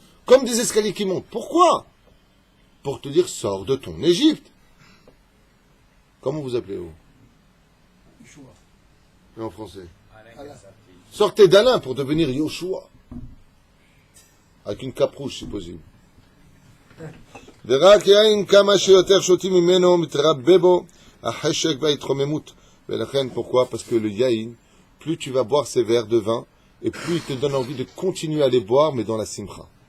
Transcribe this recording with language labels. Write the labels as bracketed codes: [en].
[fr] Comme des escaliers qui montent. Pourquoi? Pour te dire, sors de ton Égypte. Comment vous appelez-vous? Yeshua. Et en français? Allah. Sortez d'Alain pour devenir Yoshua. Avec une cape rouge, si possible. [he] ורק יין כמה שיותר שותים ממנו מתרבה בו החשק וההתרוממות. [fr] ולכן, pourquoi? Parce que le yaïn, plus tu vas boire ces verres de vin, et plus il te donne envie de continuer à les boire, mais dans la simcha.